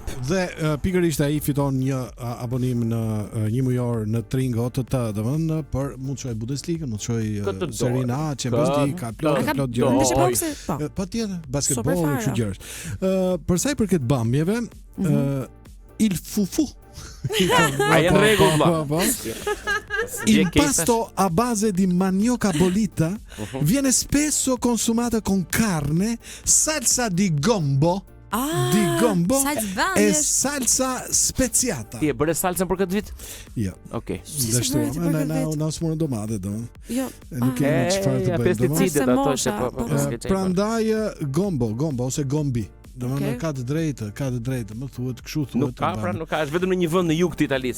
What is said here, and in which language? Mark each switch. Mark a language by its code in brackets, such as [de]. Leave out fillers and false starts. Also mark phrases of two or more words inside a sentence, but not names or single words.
[sq] Dhe pikërisht ai fiton një abonim në 1 mujor në Tringo të domethënë për mund të shoj Bundesliga, mund të shoj Serie A, Champions League, ka plot gjëra. Patjetër, basketbol e kështu gjëra. Për sa i përket bamjeve, [it] il fufu. [sq] Ai në rregull. [it] Impasto a base di manioca bollita viene spesso consumato con carne, salsa di gombo. E salsa speziata. [sq] Ti e bëre salsën për këtë vit? Jo. Okej. Na smorën domate do. Jo. Nuk kemi çfarë të bëjmë. Pesticidet ato që po. Prandaj gombo ose gombi. Domethënë ka të drejtë, më thuhet, kështu thuhet. Nuk ka, është vetëm në një vend në jug të Italisë.